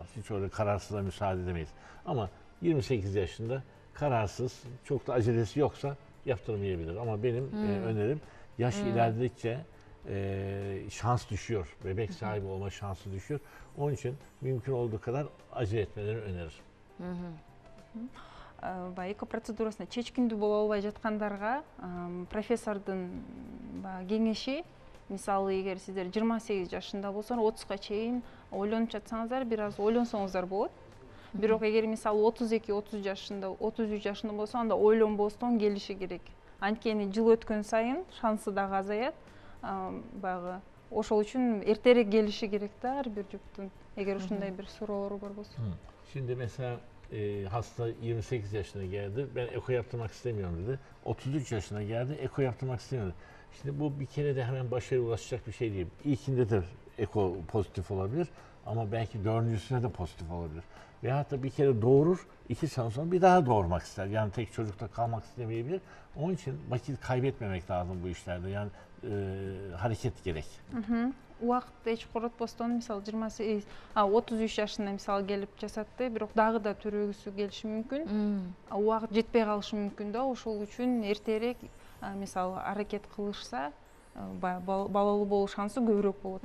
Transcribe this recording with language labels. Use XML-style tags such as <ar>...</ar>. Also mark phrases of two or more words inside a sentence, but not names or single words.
<tr>Hiç öyle kararsıza müsaade edemeyiz. Ama 28 yaşında kararsız, çok da acelesi yoksa yaptırmayabilir. Ama benim önerim yaş ilerledikçe şans düşüyor. Bebek sahibi olma şansı düşüyor. Onun için mümkün olduğu kadar acele etmelerini öneririm.</tr> <ky>Эко процедурасына чечкиндүү боло албай жаткандарга профессордун кеңеши, мисалы эгер сиздер 28 жашында болсоңор 30га чейин ойлонуп жатсаңыздар, бир аз ойлонсоңуздар болот. Бирок эгер мисалы 32-30 жашында, 33 жашында болсо, анда ойлонбостон келиши керек. Анткени жыл өткөн сайын шансы дагы азаят. Баягы ошол үчүн эртерээк келиши керек да ар бир жуптун, эгер ушундай бир суроолор бар болсо.</ky> <tr>Şimdi mesela hasta 28 yaşına geldi. Ben eko yaptırmak istemiyorum dedi. 33 yaşına geldi. Eko yaptırmak istemiyor. Şimdi bu bir kere de hemen başarıya ulaşacak bir şey değil. İlkinde de eko pozitif olabilir ama belki dördüncüsüne de pozitif olabilir. Veyahut da bir kere doğurur, 2 sene sonra bir daha doğurmak ister. Yani tek çocukta kalmak istemeyebilir. Onun için vakit kaybetmemek lazım bu işlerde. Yani hareket gerek.</tr> <ky>Убакытты эч коротпостон мисалы 33 жашында мисалы келип жасатты, бирок дагы да төрөгүсү келиши мүмкүн. Убакыт жетпей калышы мүмкүн да, ошол үчүн эртерээк мисалы аракет кылышса балалуу болуу шансы көбүрөөк болот.</ky>